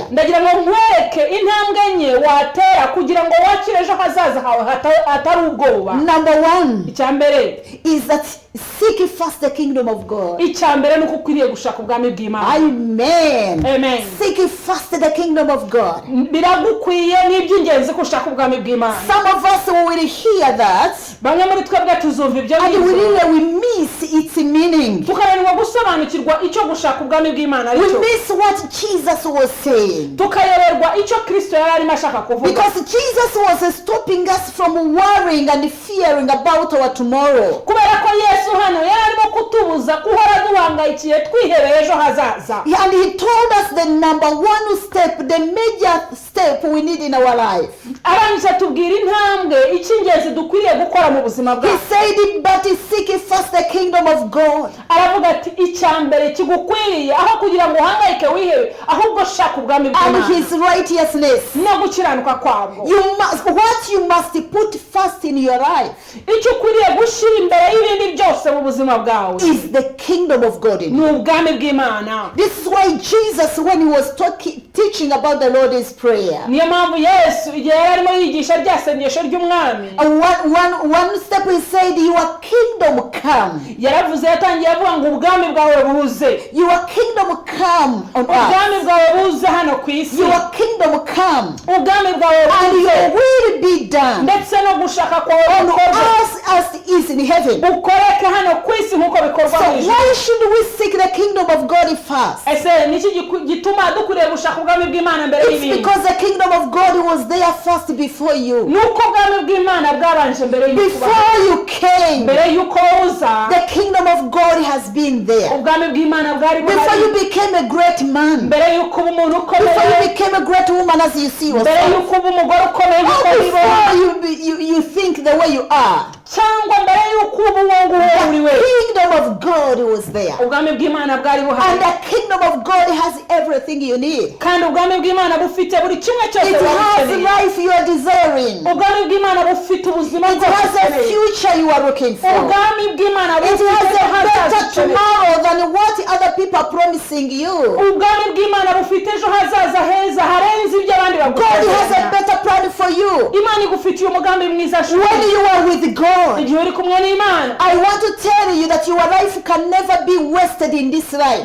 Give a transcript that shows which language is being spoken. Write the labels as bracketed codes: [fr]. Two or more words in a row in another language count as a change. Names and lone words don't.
[rw] ndagira ngo nkwereke intambwe enye watera kugira ngo wakire ejo hazaza hawe hatari ubwoba. [en] Number 1 [rw] icya mbere [en] is that seek first the kingdom of God. [rw] icya mbere ni uko ukwiriye gushaka ubwami bw'Imana. Amen. Amen. [en] Seek first the kingdom of God. [rw] biragukwiye n'iby'ingenzi ko ushaka ubwami bw'Imana. [en] Some of us will hear that [rw] bamwe muri twebwe tuzumva ibyo [en] and [rw] ngibyo [en] we miss its meaning. [rw] tukananirwa gusobanukirwa icyo gushaka ubwami bw'Imana [en] We [rw] aricyo, [en] miss what Jesus was saying. [rw] tukayoberwa icyo Kristo yari arimo ashaka kuvuga, [en] Because Jesus was stopping us from worrying and fearing about our tomorrow. [rw] kubera ko Yesu hano yari arimo kutubuza guhora duhangayikiye twihebeye ejo hazaza. [en] And he told us the number 1 step, the major step we need in our life. [rw] arangije atubwira intambwe icy'ingenzi dukwiriye gukora mu buzima [en] He [rw] bwacu. [en] said, but seek first the kingdom of God. [rw] aravuga ati icya mbere kigukwiriye aho kugira ngo uhangayike wihebe, ahubwo shaka ubwami [en] And [rw] bw'Imana [en] his righteousness. [rw] no gukiranuka kwabwo. [en] What you must put first in your life [rw] icyo ukwiriye gushyira imbere y'ibindi byose mu buzima bwawe [en] is the kingdom of God in [rw] ni [en] you. [rw] ubwami bw'Imana. [en] This is why Jesus, when he was teaching about the Lord's Prayer, [rw] niyo mpamvu Yesu igihe yari arimo yigisha rya sengesho ry'umwami, [en] one step he said, your kingdom come. [rw] yaravuze yatangiye avuga ngo ubwami bwawe buze, [en] Your kingdom come on earth. [rw] ubwami bwawe buze hano ku isi, [en] Your kingdom come. [rw] ubwami bwawe [en] And [rw] buze [en] your will be done [rw] ndetse no gushaka kwawe [en] on [rw] gukorwe [en] earth as it is in heaven. [rw] ukoreke hano ku isi nk'uko bikorwa [en] So [rw] mu ijuru. [en] why should we seek the kingdom of God first? [rw] ese niki gituma dukwiriye gushaka ubwami bw'Imana mbere [en] It's [rw] y'ibindi? [en] because the kingdom of God was there first before you. [rw] nuko ubwami bw'Imana bwabanje mbere y'uko [en] Before you came, [rw] mbere y'uko uza [en] the kingdom of God has been there. [rw] ubwami bw'Imana bwari [en] Before [rw] buhari, [en] you became a great man, [rw] mbere y'uko uba umuntu [en] before [rw] ukomeye, [en] you became a great woman as you see [rw] mbere [en] yourself, [rw] y'uko uba umugore ukomeye nk'uko [en] or [rw] ubibona, [en] before you think the way you are, [rw] cyangwa mbere y'uko uba uwo nguwo uri we, [en] the kingdom of God was there. [rw] ubwami bw'Imana bwari [en] And [rw] buhari. [en] the kingdom of God has everything you need. [rw] kandi ubwami bw'Imana bufite buri kimwe cyose [en] It [rw] waba [en] has [rw] ukeneye. [en] life you are desiring. [rw] ubwami bw'Imana bufite ubuzima [en] It has a [rw] ukeneye. [en] future you are looking for. [rw] ubwami bw'Imana [en] It [rw] bufite [en] has [rw] ejo [en] a [rw] hazaza [en] better [rw] ukeneye. [en] tomorrow than what other people are promising you. [rw] ubwami bw'Imana bufite ejo hazaza heza harenze ibyo abandi [en] God has a [rw] bagusezeranya. [en] better plan for you. [rw] Imana igufite agufitiye umugambi mwiza [en] When you are with God, [rw] igihe uri kumwe n'Imana [en] I want to tell you that your life can never be wasted in this life.